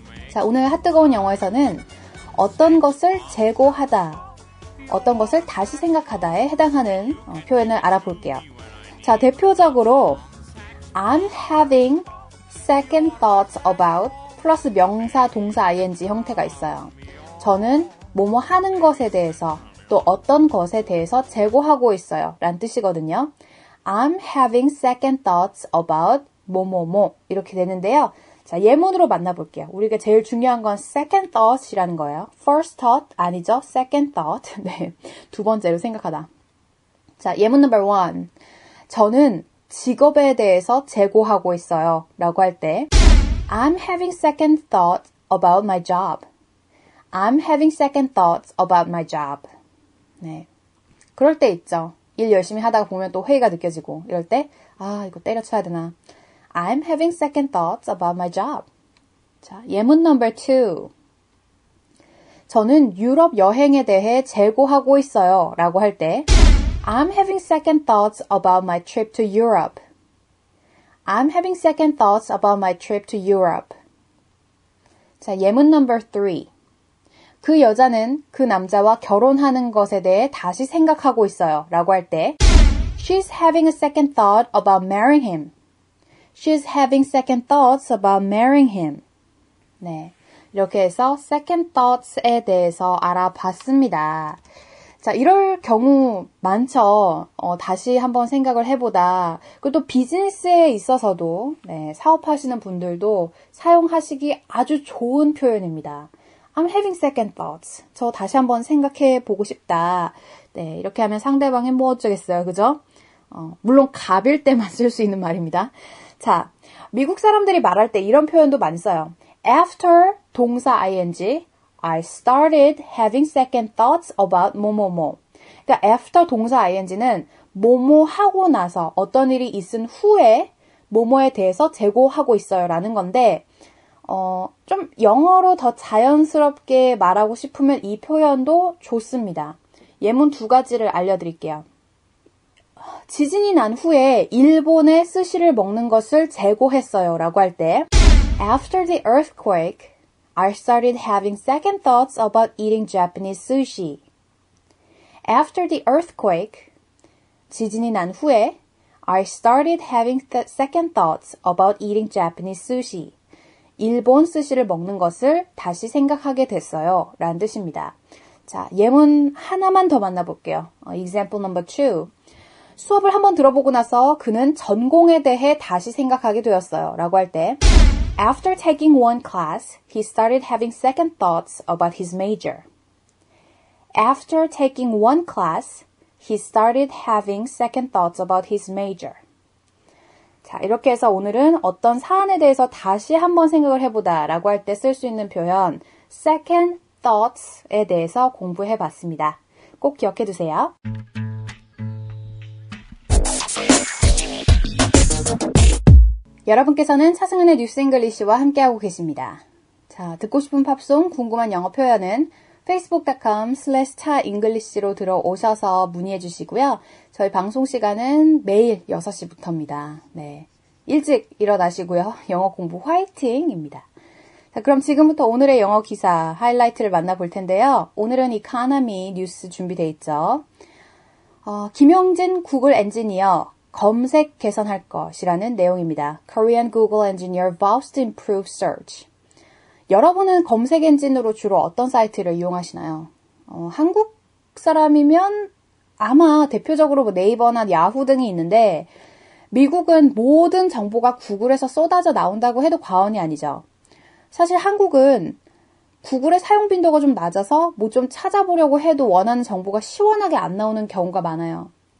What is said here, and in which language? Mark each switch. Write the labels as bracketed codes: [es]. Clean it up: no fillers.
[ko] 자, 오늘 핫뜨거운 영어에서는 어떤 것을 재고하다, 어떤 것을 다시 생각하다에 해당하는 표현을 알아볼게요. 자, 대표적으로 [en] I'm having second thoughts about [ko] 플러스 명사, 동사, ing 형태가 있어요. 저는 뭐뭐 하는 것에 대해서 또 어떤 것에 대해서 재고하고 있어요 라는 뜻이거든요. [en] I'm having second thoughts about [ko] 뭐뭐뭐 이렇게 되는데요. 자, 예문으로 만나볼게요. 우리가 제일 중요한 건 second thought이라는 거예요. [en] first thought [ko] 아니죠. second thought. 네, 두 번째로 생각하다. 자, 예문 number 1. 저는 직업에 대해서 재고하고 있어요 라고 할 때 [en] I'm having second thoughts about my job. I'm having second thoughts about my job. [ko] 네, 그럴 때 있죠. 일 열심히 하다가 보면 또 회의가 느껴지고 이럴 때 이거 때려쳐야 되나. [en] I'm having second thoughts about my job. [ko] 자, 예문 number 2. 저는 유럽 여행에 대해 재고하고 있어요 라고 할 때 [en] I'm having second thoughts about my trip to Europe. I'm having second thoughts about my trip to Europe. [ko] 자, 예문 number 3. 그 여자는 그 남자와 결혼하는 것에 대해 다시 생각하고 있어요 라고 할 때 [en] She's having a second thought about marrying him. She's having second thoughts about marrying him. [ko] 네, 이렇게 해서 second thoughts에 대해서 알아봤습니다. 자, 이럴 경우 많죠. 다시 한번 생각을 해보다. 그리고 또 비즈니스에 있어서도 사업하시는 분들도 사용하시기 아주 좋은 표현입니다. [en] I'm having second thoughts. [ko] 저 다시 한번 생각해 보고 싶다. 네, 이렇게 하면 상대방이 뭐 어쩌겠어요. 그죠? 물론 갑일 때만 쓸 수 있는 말입니다. 자, 미국 사람들이 말할 때 이런 표현도 많이 써요. [en] After 동사 ing, I started having second thoughts about 뭐뭐뭐. [ko] 그러니까 after 동사 ing는 뭐뭐 하고 나서 어떤 일이 있은 후에 뭐뭐에 대해서 재고하고 있어요 라는 건데 좀 영어로 더 자연스럽게 말하고 싶으면 이 표현도 좋습니다. 예문 2가지를 알려드릴게요. 지진이 난 후에 일본의 스시를 먹는 것을 재고했어요 라고 할 때 [en] After the earthquake, I started having second thoughts about eating Japanese sushi. After the earthquake, [ko] 지진이 난 후에 [en] I started having second thoughts about eating Japanese sushi. [ko] 일본 스시를 먹는 것을 다시 생각하게 됐어요 라는 뜻입니다. 자, 예문 하나만 더 만나볼게요. [en] Example number 2. [ko] 수업을 한번 들어보고 나서 그는 전공에 대해 다시 생각하게 되었어요. 라고 할 때 [en] After taking one class, he started having second thoughts about his major. After taking one class, he started having second thoughts about his major. [ko] 자, 이렇게 해서 오늘은 어떤 사안에 대해서 다시 한번 생각을 해보다 라고 할 때 쓸 수 있는 표현 second thoughts에 대해서 공부해 봤습니다. 꼭 기억해 두세요. 여러분께서는 차승은의 뉴스 잉글리시와 함께하고 계십니다. 자, 듣고 싶은 팝송, 궁금한 영어 표현은 facebook.com/chaenglish로 들어오셔서 문의해 주시고요. 저희 방송 시간은 매일 6시부터입니다. 네, 일찍 일어나시고요. 영어 공부 화이팅입니다. 자, 그럼 지금부터 오늘의 영어 기사 하이라이트를 만나볼 텐데요. 오늘은 이카노미 뉴스 준비되어 있죠. 김용진 구글 엔지니어 검색 개선할 것이라는 내용입니다. [en] Korean Google Engineer vows to improve search. [ko] 여러분은 검색 엔진으로 주로 어떤 사이트를 이용하시나요? 한국 사람이면 아마 대표적으로 뭐 네이버나 야후 등이 있는데 미국은 모든 정보가 구글에서 쏟아져 나온다고 해도 과언이 아니죠. 사실 한국은 구글의 사용 빈도가 좀 낮아서 뭐 좀 찾아보려고 해도 원하는 정보가 시원하게 안 나오는 경우가 많아요.